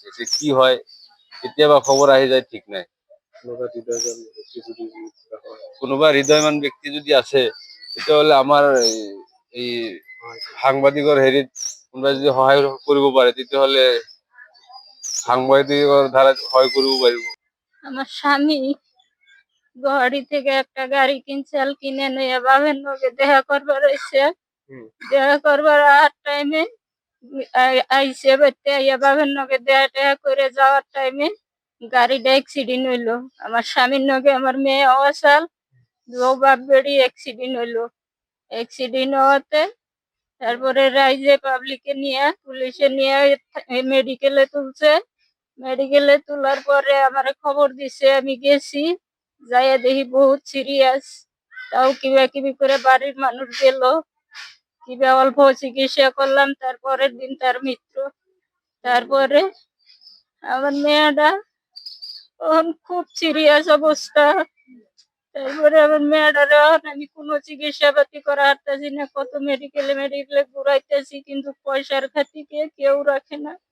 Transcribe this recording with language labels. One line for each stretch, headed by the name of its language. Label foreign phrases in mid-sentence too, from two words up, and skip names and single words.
Assamese: যে কি হয়, কেতিয়াবা খবৰ আহি যায়, ঠিক নাই। কোনোবা হৃদয়ৱান ব্যক্তি যদি আছে, তেতিয়াহ'লে আমাৰ এই সাংবাদিকৰ হেৰিত কোনোবাই যদি সহায় কৰিব পাৰে, তেতিয়াহ'লে সাংবাদিকৰ দ্বারা সহায় কৰিব পাৰিব।
Bangla: আমার স্বামী গুয়াহাটি থেকে একটা গাড়ি কিনে নিয়ে বাবার লগে দেখা করবার হয়েছে। দেখা করবার টাইমে আইসে বাড়তে আইয়া বাবার লগে দেখা করে যাওয়ার টাইমে গাড়িটা অ্যাক্সিডেন্ট হইলো। আমার স্বামীর লগে আমার মেয়ে অসাল, দু বাপ বেড়ি অ্যাক্সিডেন্ট হইলো। অ্যাক্সিডেন্ট হওয়াতে তারপরে রাইজে পাবলিকে নিয়ে পুলিশে নিয়ে মেডিকেলে তুলছে। মেডিকেলে তোলার পরে আমার খবর দিছে, আমি গেছি, যাইয়া দেখি বহুত সিরিয়াস। তাও কিবা কিবি করে বাড়ির মানুষ গেল, কিবা অল্প চিকিৎসা করলাম, তারপরের দিন তার মৃত্যু। তারপরে আমার মেয়েটা তখন খুব সিরিয়াস অবস্থা। তারপরে আমার মেয়েটার আমি কোনো চিকিৎসা পাতি করা হারতেছি না, কত মেডিকেলে ঘুরাইতেছি, কিন্তু পয়সার খাতিকে কেউ রাখে না।